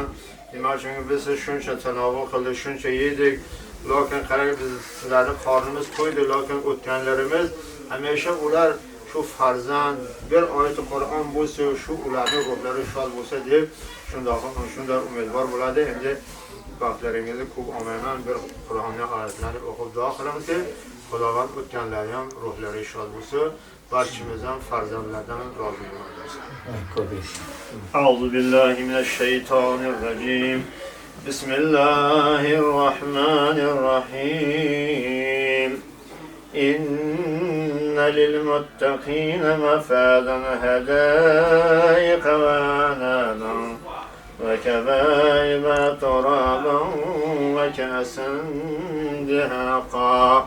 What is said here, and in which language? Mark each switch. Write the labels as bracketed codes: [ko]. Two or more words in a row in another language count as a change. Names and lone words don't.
[uz] Nima uchun biz shuncha tanovul qildik, shuncha yedik, lekin qarang biz sizlarni qornimiz to'ydi, lekin o'tganlarimiz hamisha ular shu farzand bir oyat Qur'on bo'lsa, shu ularning ruhlari shod bo'lsa deb shunday umidvor bo'ladi. Endi vaqtlaringizni ko'p olmayman, bir Qur'onning oyatlarini o'qib duo qilamizki, Xudovan o'tganlarning ham ruhlari shod bo'lsa, barchamiz ham farzandlardan rozi bo'lamiz. [ar] أعوذ بالله من الشيطان الرجيم. بسم الله الرحمن الرحيم. إن للمتقين مفازا حدائق وأعنابا وكواعب ترابا وكأسا دهاقا